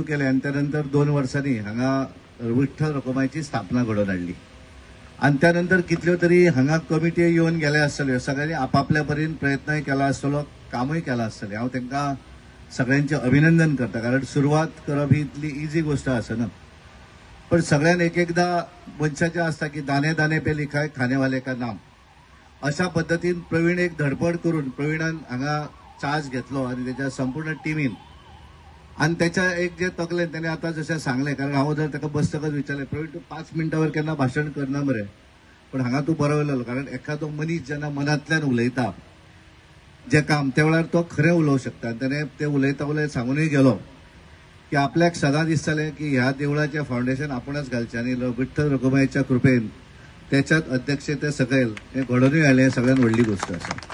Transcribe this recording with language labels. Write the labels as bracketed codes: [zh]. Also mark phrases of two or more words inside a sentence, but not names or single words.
[kok] केलें आनी त्या नंतर 2 वर्सांनी हांगा विठ्ठल रखुमायची स्थापना घडोवन हाडली आणि त्यानंतर कितल्यो तरी हांगा कमिटी येवन गेल्या आसतल्यो सगळ्यांनी आपापल्या परीन प्रयत्नय केला आसतलो कामूय केलां आसतलें हांव तांकां सगळ्यांचें अभिनंदन करता कारण सुरवात करप ही इतली इजी गोष्ट आसना पण सगळ्यान एक एकदा मनशाचें आसता की [hi] दाने दाने पे लिखा है खाने वाले का नाम [kok] अशा पद्दतीन प्रवीण एक धडपड करून प्रवीणान हांगा चार्ज घेतलो आणि त्याच्या संपूर्ण टिमीन आणि त्याच्या एक जे तकलेन त्याने आता जशें सांगलें कारण हांव जर ताका बसतकच विचारलें प्रवीण तूं 5 मिनटां केन्ना भाशण करना मरे पण हांगा तूं बरो उलयलो कारण एखादो मनीस जेन्ना मनांतल्यान उलयता जे काम त्या वेळार तो खरें उलोवंक शकता आनी ताणें तें उलयता उलयता सांगूनय गेलो की आपल्याक सदां दिसतालें की ह्या देवळाचें फाउंडेशन आपुणच घालचें आनी विठ्ठल रखुमायच्या कृपेन त्याच्यात अध्यक्षते सकयल हें घडोवनूय हाडलें हें सगळ्यात व्हडली गोष्ट आसा